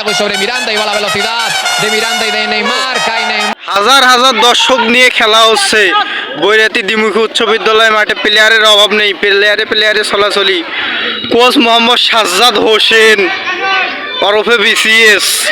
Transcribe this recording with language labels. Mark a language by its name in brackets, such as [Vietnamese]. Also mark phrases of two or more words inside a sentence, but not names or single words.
[Spanish] Gago sobre Miranda y va la velocidad de Miranda y de Neymar. Cae Neymar. [Bangla] হাজার হাজার দর্শক নিয়ে খেলা হচ্ছে বৈরাতি দ্বিমুখী উচ্চ বিদ্যালয় মাঠে। প্লেয়ারের অভাব নেই, প্লেয়ারে চলাচলি। কোচ মোহাম্মদ সাজ্জাদ হোসেন ওরফে বিসিএস।